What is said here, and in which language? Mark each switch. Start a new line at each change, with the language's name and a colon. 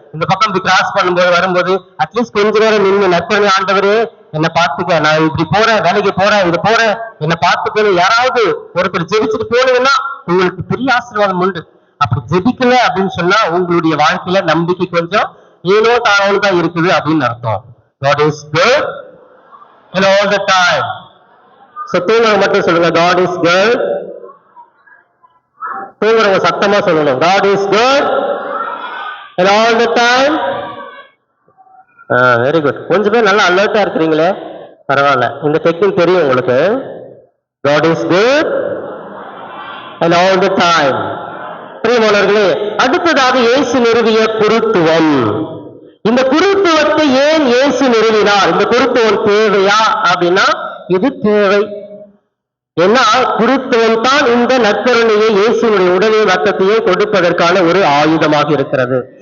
Tamil: இந்த பக்கம் இப்படி கிராஸ் பண்ணும்போது வரும்போது அட்லீஸ்ட் கொஞ்ச நேரம் நின்று நற்கருணை ஆண்டவரே என்னை பார்த்துக்க, நான் இப்படி போறேன், வேலைக்கு போறேன், இது போறேன், என்னை பார்த்துக்கணும், யாராவது ஒருத்தர் ஜெபிச்சுட்டு போனீங்கன்னா உங்களுக்கு பெரிய ஆசீர்வாதம் உண்டு. அப்படி ஜெபிக்கல அப்படின்னு சொன்னா உங்களுடைய வாழ்க்கையில நம்பிக்கை கொஞ்சம் ஏனோ தானோன்னு தான் இருக்குது அப்படின்னு அர்த்தம்.
English: God is good and all the time. So
Tamil: தூங்குறவங்க மட்டும் சொல்லுங்க,
English: God is good.
Tamil: தூங்குறவங்க சத்தமா சொல்லணும்,
English: God is good and all the time. Very good.
Tamil: கொஞ்சம் பேர் நல்லா அலர்ட்டா இருக்கிறீங்களே, பரவாயில்ல. இந்த டெக்னிக் தெரியும் உங்களுக்கு.
English: God is good and all the time.
Tamil: பிரியமானவர்களே, அடுத்ததாக இயேசு நிறுவிய குருத்துவம். இந்த குருத்துவத்தை ஏன் இயேசு நிறுவினார்? இந்த குருத்துவம் தேவையா அப்படின்னா இது தேவை. ஏன்னா குருத்துவம் தான் இந்த நற்கருணையை, இயேசுடைய உடலையும் ரத்தத்தையும் கொடுப்பதற்கான ஒரு ஆயுதமாக இருக்கிறது.